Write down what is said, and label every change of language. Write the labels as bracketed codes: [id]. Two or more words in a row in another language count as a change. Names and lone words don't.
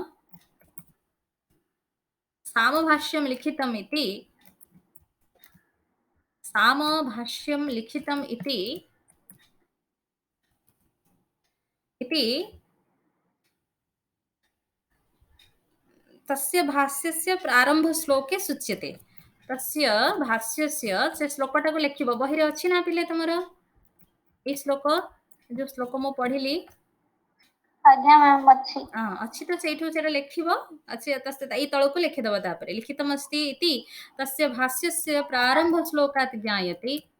[sa] सामभाष्यं लिखितम् इति तस्य भाष्यस्य प्रारंभ श्लोके सूच्यते। तस्य भाष्यस्य [or] ସେ ଶ୍ଲୋକଟା କୁ ଲେଖିବା। ବହି ରେ ଅଛି ନା ପିଲେ ତମର ଏ ଶ୍ଲୋକ ଯୋଉ ଶ୍ଲୋକ ମୁଁ ପଢିଲି। ଆଜ୍ଞା ମ୍ୟାମ ଅଛି ଅଛି ତ ସେଠୁ ସେଟା ଲେଖିବା। ଅଛି ତସ୍ୟ ଏଇ ତଳକୁ ଲେଖି ଦେବା। [sa] तापरे लिखितमस्ति इति तस्य भाष्यस्य प्रारंभ श्लोकात् ज्ञायते।